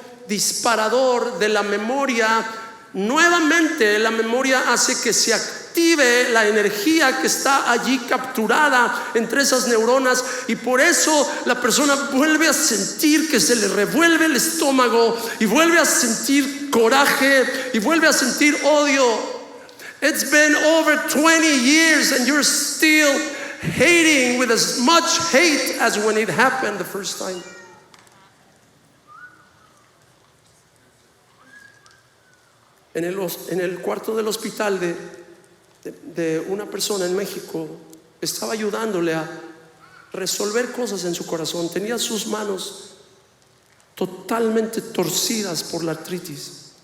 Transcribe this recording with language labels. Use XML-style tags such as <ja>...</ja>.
<es>disparador de la memoria, nuevamente la memoria hace que se active la energía que está allí capturada entre esas neuronas, y por eso la persona vuelve a sentir que se le revuelve el estómago y vuelve a sentir coraje y vuelve a sentir odio.</es> <en>It's been over 20 years and you're still hating with as much hate as when it happened the first time.</en> <es>En el cuarto del hospital de una persona en México, estaba ayudándole a resolver cosas en su corazón. Tenía sus manos totalmente torcidas por la artritis.</es>